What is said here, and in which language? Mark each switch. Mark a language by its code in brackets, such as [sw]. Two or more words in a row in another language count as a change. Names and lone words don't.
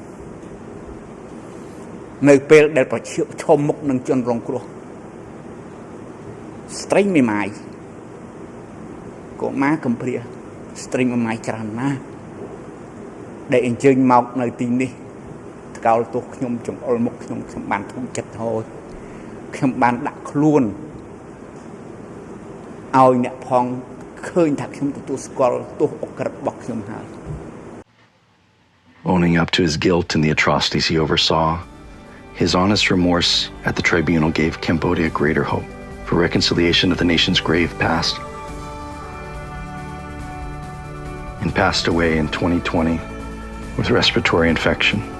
[km] នៅពេលដែលប្រឈមមុខនឹងជនរងគ្រោះស្ត្រីមេម៉ាយកុមារកំព្រាស្ត្រីមេម៉ាយច្រើនណាស់ដែលអញ្ជើញមកនៅទីនេះថ្កោលទោសខ្ញុំចង្អុលមុខខ្ញុំបានធូរចិត្តហូចខ្ញុំបានដាក់ខ្លួនឲ្យអ្នកផងឃើញថាខ្ញុំទទួលស្គាល់ទោសអក្រិតរបស់ខ្ញុំហើយ [en] Owning up to his guilt and the atrocities he oversaw, his honest remorse at the tribunal gave Cambodia greater hope for reconciliation of the nation's grave past, and passed away in 2020 with respiratory infection.